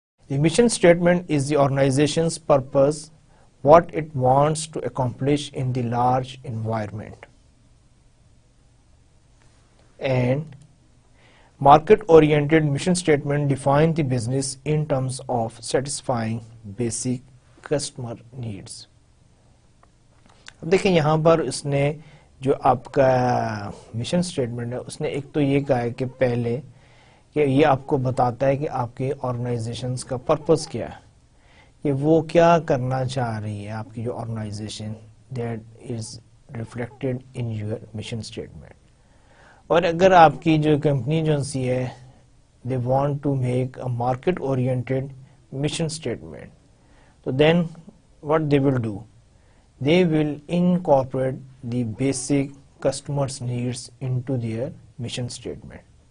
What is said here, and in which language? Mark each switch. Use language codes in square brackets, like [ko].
[en] The mission statement is the organization's purpose, what it wants to accomplish in the large environment. And market-oriented mission statement defines the business in terms of satisfying basic customer needs. [hi] अब देखें यहाँ पर उसने जो आपका mission statement है उसने एक तो ये कहा है कि पहले कि ये आपको बताता है कि आपकी ऑर्गेनाइजेशंस का पर्पस क्या है, कि वो क्या करना चाह रही है आपकी जो organisation, [en] That is reflected in your mission statement. [hi] और अगर आपकी जो कंपनी जो सी है [en] they want to make a market oriented mission statement. So then what they will do, they will incorporate the basic customers needs into their mission statement.